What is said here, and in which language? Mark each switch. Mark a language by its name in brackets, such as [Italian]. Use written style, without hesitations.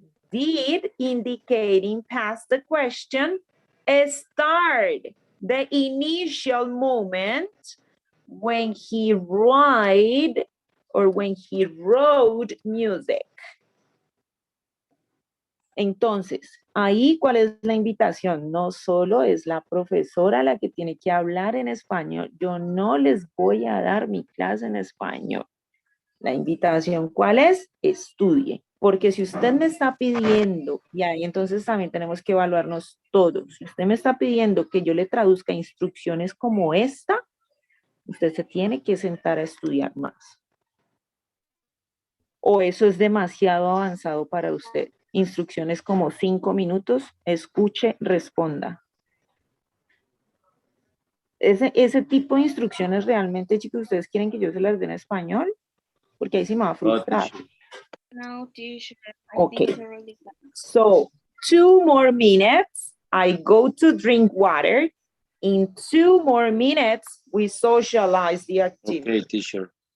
[English] Did, indicating past the question, start, the initial moment when he write or when he wrote music. [Spanish] Entonces, ahí, ¿cuál es la invitación? No solo es la profesora la que tiene que hablar en español. Yo no les voy a dar mi clase en español. La invitación, ¿cuál es? Estudie. Porque si usted me está pidiendo, y ahí entonces también tenemos que evaluarnos todos. Si usted me está pidiendo que yo le traduzca instrucciones como esta, Usted se tiene que sentar a estudiar más. ¿O eso es demasiado avanzado para usted? Instrucciones como 5 minutos, escuche, responda. Ese tipo de instrucciones realmente, chicos, ¿ustedes quieren que yo se las dé en español? Porque ahí sí me va a frustrar. [English] No, teacher. I Okay. think I already got it. So, 2 more minutes, I go to drink water. In 2 more minutes, we socialize the activity. Okay, teacher.